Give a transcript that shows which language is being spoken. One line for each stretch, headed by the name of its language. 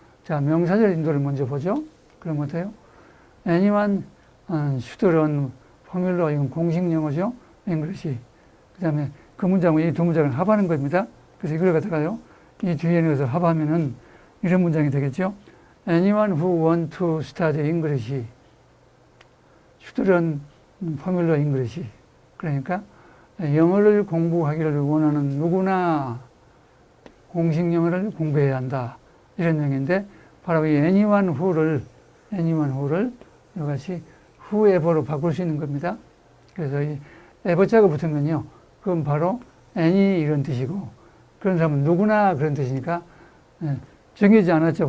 Korean: 자, 명사절 인도를 먼저 보죠. 그럼 어때요?
English: anyone, should learn,
Korean: 포뮬러, 이건 공식 용어죠.
English: English.
Korean: 그 다음에 그 문장은 이 두 문장을 합하는 겁니다. 그래서 이걸 갖다가요, 이 뒤에 넣어서 합하면은 이런 문장이 되겠죠.
English: Anyone who want to study English should learn 포뮬러 English.
Korean: 그러니까 영어를 공부하기를 원하는 누구나 공식 영어를 공부해야 한다. 이런 내용인데, 바로 이
English: anyone who
Korean: 를 이같이 whoever로 바꿀 수 있는 겁니다. 그래서 이 ever자가 붙으면요, 그건 바로 any 이런 뜻이고, 그런 사람은 누구나 그런 뜻이니까 정해지지 않았죠.